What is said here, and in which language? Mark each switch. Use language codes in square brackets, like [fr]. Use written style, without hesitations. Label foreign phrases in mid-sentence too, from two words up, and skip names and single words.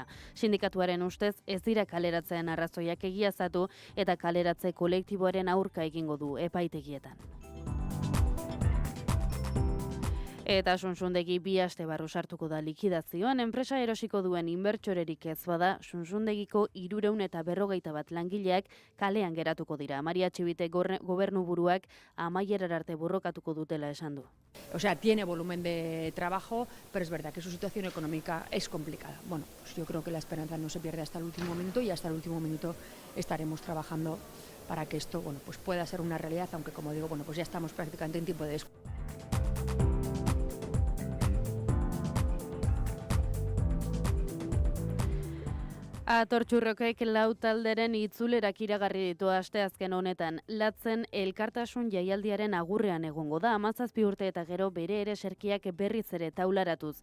[eu] Sindikatuaren ustez ez dira kaleratzeen arrazoiak egiaztatu eta kaleratze kolektiboaren aurka egingo du epaitegietan. Eta Sunsundegi 2 aste barru sartuko da likidazioan, enpresa erosiko duen inbertsorerik ez bada, Sunsundegiko 341 langileak kalean geratuko dira. Maria Txibite gobernuburuak amaierar arte borrokatuko dutela esan du. [es] O sea, tiene volumen de trabajo, pero es verdad que su situación económica es complicada. Bueno, pues yo creo que la esperanza no se pierde hasta el último minuto y hasta el último minuto estaremos trabajando para que esto, bueno, pues pueda ser una realidad, aunque como digo, bueno, pues ya estamos prácticamente en tiempo de [eu] Atortxurrokek lau talderen itzulerak iragarri ditu asteazken honetan. Latzen elkartasun jaialdiaren agurrean egongo da, 17 urte eta gero bere ere serkiak berriz ere taularatuz.